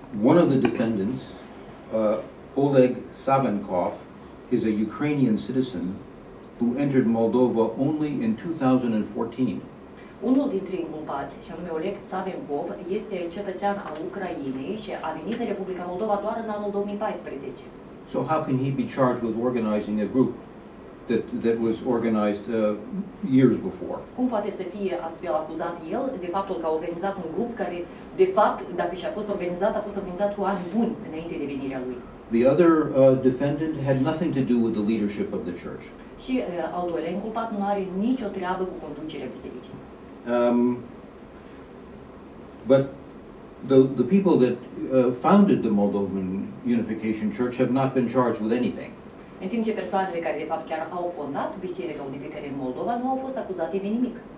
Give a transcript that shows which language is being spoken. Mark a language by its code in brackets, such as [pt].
[en] One of the defendants, Oleg Savenkov, is a Ukrainian citizen who entered Moldova only in 2014. [ro] Unul dintre inculpați, și anume Oleg Savenkov, este cetățean al Ucrainei și a venit în Republica Moldova doar în anul 2014. [en] So how can he be charged with organizing a group that was organized years before? [ro] Cum poate să fie astfel acuzat el de faptul că a organizat un grup care, de fapt, dacă și-a fost organizat, a fost organizat cu ani buni înainte de venirea lui? [en] The other defendant had nothing to do with the leadership of the church. [ro] Și al doilea inculpat nu are nicio treabă cu conducerea bisericii. [en] But the people that founded the Moldovan Unification Church have not been charged with anything. [ro] În timp ce persoanele care de fapt chiar au fondat Biserica Unificării în Moldova nu au fost acuzate de nimic.